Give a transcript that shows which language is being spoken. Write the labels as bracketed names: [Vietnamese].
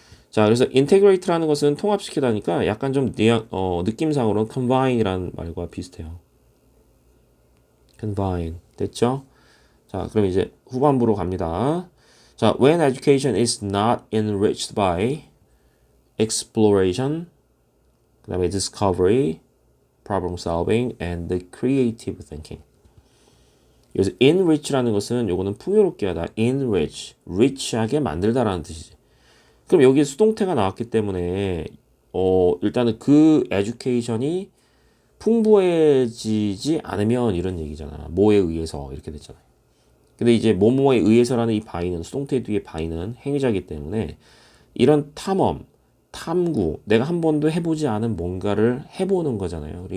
[Korean] 자, 그래서 integrate라는 것은 통합시키다니까 약간 좀 느낌상으로는 combine이라는 말과 비슷해요. combine 됐죠? 자, 그럼 이제 후반부로 갑니다. [English] 자, when education is not enriched by exploration, [Korean] 그 다음에 [English] discovery, problem solving, and the creative thinking. [Korean] 여기서 enrich라는 것은 요거는 풍요롭게 하다, enrich, rich하게 만들다라는 뜻이지. 그럼 여기 수동태가 나왔기 때문에 일단은 그 education이 풍부해지지 않으면 이런 얘기잖아. 뭐에 의해서 이렇게 됐잖아요. 근데 이제 뭐뭐에 의해서라는 이 by는 수동태 뒤에 by는 행위자이기 때문에 이런 탐험, 탐구, 내가 한 번도 해보지 않은 뭔가를 해보는 거잖아요.